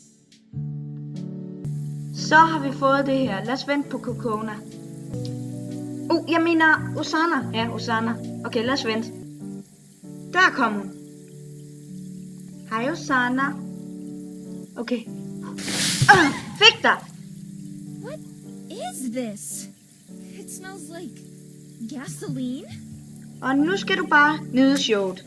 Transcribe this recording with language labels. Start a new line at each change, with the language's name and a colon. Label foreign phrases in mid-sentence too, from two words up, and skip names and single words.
Danish: Så har vi fået det her. Lad os vente på Kokona. Jeg mener Osana. Ja, Osana. Okay, lad os vente. Der kom hun. Hej Osana. Okay. Fik dig!
English: What is this? It smells like gasoline.
Danish: Og nu skal du bare nyde showet.